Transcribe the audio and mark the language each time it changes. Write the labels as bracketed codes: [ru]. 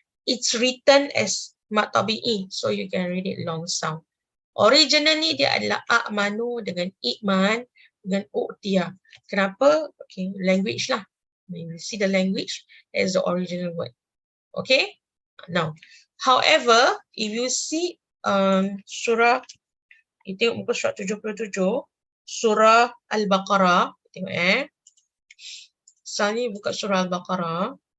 [en] It's written as mad tabi'i. So you can read it long sound. [ms] Originally dia adalah a'manu dengan i'man dengan u'tiyah. Kenapa? Okay, language lah. [en] You see the language as the original word. [ms] Okay? [en] Now, however, if you see [ms] surah, kita tengok muka surat 77, surah Al-Baqarah, tengok Misalnya buka surah Al-Baqarah.